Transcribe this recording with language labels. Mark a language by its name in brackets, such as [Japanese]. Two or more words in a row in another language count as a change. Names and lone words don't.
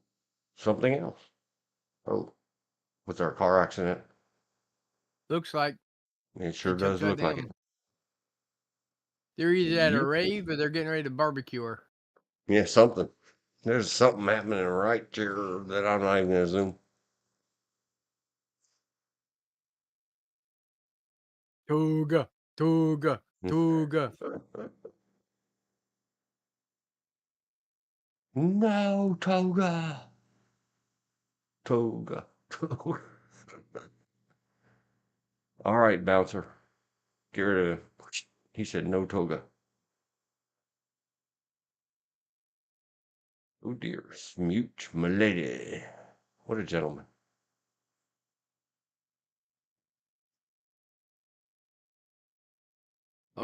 [English] Something else. Oh. With our car accident. Looks like It sure they took does that look like down. it. They're either at a Yep. rave or they're getting ready to barbecue her. Yeah, something. There's something happening right here that I'm not even gonna zoom. Toga, toga, toga. No, Toga. Toga. Toga. All right, bouncer. Get rid of. He said no toga. Oh dear, smooch, milady. What a gentleman. Oh,